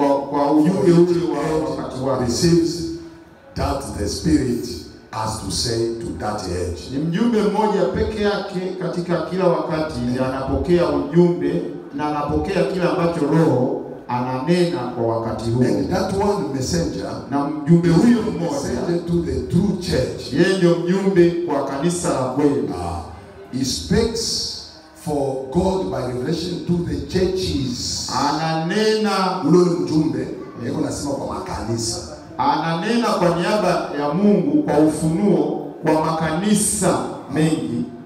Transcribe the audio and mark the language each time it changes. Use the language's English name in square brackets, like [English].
[Swahili] kwa ujumbe ule wa wakati wake [English] receives that the Spirit has to say to that age. [Swahili] Ni mjumbe mmoja peke yake katika kila wakati anapokea ujumbe na anapokea kila ambacho Roho ananena kwa wakati huo. [English] And that one messenger, [Swahili] na mjumbe huyo mmoja [English] to the true church, [Swahili] yeye ndio mjumbe kwa kanisa la kweli. [English] He speaks for God by revelation to the churches. [Swahili] Ananena ule mjumbe yeye anasema kwa makanisa. Ananena kwa niaba ya Mungu kwa ufunuo kwa makanisa mengi,